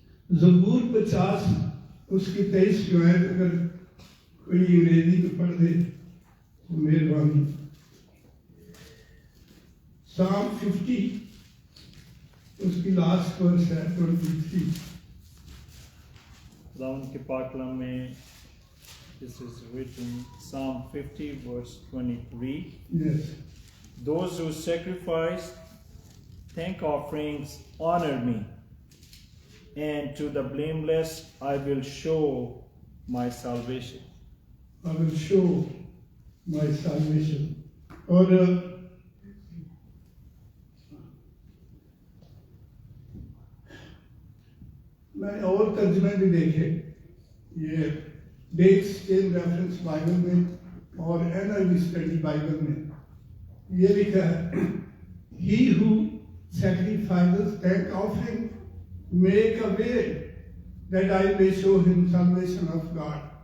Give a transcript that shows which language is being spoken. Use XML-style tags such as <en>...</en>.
<ur>زبور 50 اس کی 23 جو ہے، اگر کوئی انگریزی میں پڑھ دے تو مہربانی۔ Psalm 50 اس کی لاسٹ ورس ہے 23۔ خداوند کے پاک کلام میں</ur> <en>this is written Psalm 50 verse 23. Yes. Those who sacrifice thank offerings honor me, and to the blameless I will show my salvation. I will show my salvation.</en> <ur>اور میں نے اور ترجمے بھی دیکھے، یہ ڈیکس چین ریفرنس بائبل میں اور NIV اسٹڈی بائبل میں یہ لکھا ہے،</ur> <en>He who sacrifices thank offering make a way that I may show him salvation of God.</en>